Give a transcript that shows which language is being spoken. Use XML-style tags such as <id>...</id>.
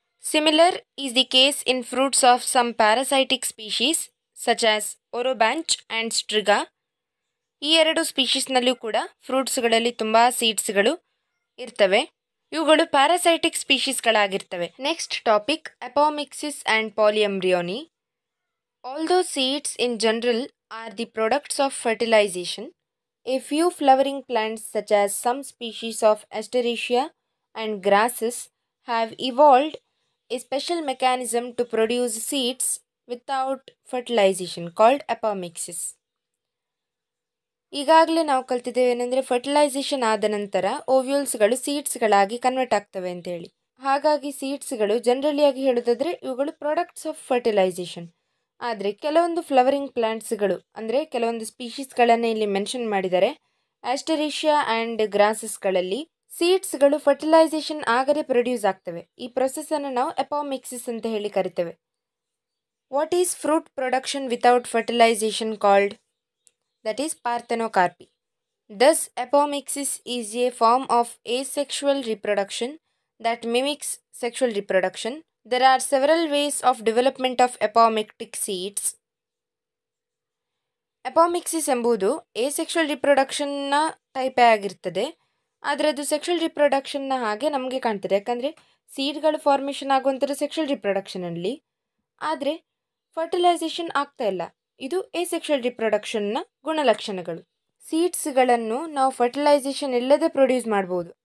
<en>Similar is the case in fruits of some parasitic species such as orobanche and striga.</en> <kn>ಈ ಎರಡು ಸ್ಪೀಶೀಸ್ನಲ್ಲೂ ಕೂಡ ಫ್ರೂಟ್ಸ್ಗಳಲ್ಲಿ ತುಂಬ ಸೀಡ್ಸ್ಗಳು ಇರ್ತವೆ. ಇವುಗಳು parasitic ಸ್ಪೀಶೀಸ್ಗಳಾಗಿರ್ತವೆ.</kn> <en>Next topic apomixis and polyembryony. Although seeds in general are the products of fertilization. A few flowering plants such as some species of Asteraceae and grasses have evolved a special mechanism to produce seeds without fertilization called apomixis.</en> <kn>ಈಗಾಗಲೇ ನಾವು ಕಲ್ತಿದ್ದೇವೆ ಏನಂದರೆ fertilisation ಆದ ನಂತರ ಓವ್ಯೂಲ್ಸ್ಗಳು ಸೀಡ್ಸ್ಗಳಾಗಿ convert ಆಗ್ತವೆ ಅಂತೇಳಿ. ಹಾಗಾಗಿ ಸೀಡ್ಸ್ಗಳು ಜನರಲಿಯಾಗಿ ಹೇಳೋದಾದರೆ ಇವುಗಳು ಪ್ರಾಡಕ್ಟ್ಸ್ ಆಫ್ ಫರ್ಟಿಲೈಸೇಷನ್. ಆದರೆ ಕೆಲವೊಂದು ಫ್ಲವರಿಂಗ್ ಪ್ಲ್ಯಾಂಟ್ಸ್ಗಳು ಅಂದರೆ ಕೆಲವೊಂದು ಸ್ಪೀಶೀಸ್ಗಳನ್ನು ಇಲ್ಲಿ ಮೆನ್ಷನ್ ಮಾಡಿದ್ದಾರೆ. ಆಸ್ಟರೇಷಿಯಾ ಆ್ಯಂಡ್ ಗ್ರಾಸಸ್ಗಳಲ್ಲಿ ಸೀಡ್ಸ್ಗಳು ಫರ್ಟಿಲೈಸೇಷನ್ ಆಗದೆ ಪ್ರೊಡ್ಯೂಸ್ ಆಗ್ತವೆ. ಈ ಪ್ರೊಸೆಸನ್ನು ನಾವು ಅಪಾಮಿಕ್ಸಿಸ್ ಅಂತ ಹೇಳಿ ಕರಿತೇವೆ.</kn> <en>What is fruit production without fertilisation called? That is parthenocarpy. Thus apomixis is a form of asexual reproduction that mimics sexual reproduction. There are several ways of development of apomictic seeds.</en> <kn>ಅಪಾಮಿಕ್ಸಿಸ್ ಎಂಬುದು asexual reproductionನ ಟೈಪೇ ಆಗಿರ್ತದೆ. ಆದರೆ ಅದು ಸೆಕ್ಷುವಲ್ ರಿಪ್ರೊಡಕ್ಷನ್ನ ಹಾಗೆ ನಮಗೆ ಕಾಣ್ತದೆ. ಯಾಕಂದರೆ ಸೀಡ್ಗಳು formation ಆಗುವಂಥದ್ದು sexual ರಿಪ್ರೊಡಕ್ಷನಲ್ಲಿ, ಆದರೆ ಫರ್ಟಿಲೈಸೇಷನ್ ಆಗ್ತಾ ಇಲ್ಲ. ಇದು asexual ರಿಪ್ರೊಡಕ್ಷನ್ನ ಗುಣಲಕ್ಷಣಗಳು. ಸೀಡ್ಸ್ಗಳನ್ನು ನಾವು ಫರ್ಟಿಲೈಸೇಷನ್ ಇಲ್ಲದೆ ಪ್ರೊಡ್ಯೂಸ್ ಮಾಡ್ಬೋದು.</kn>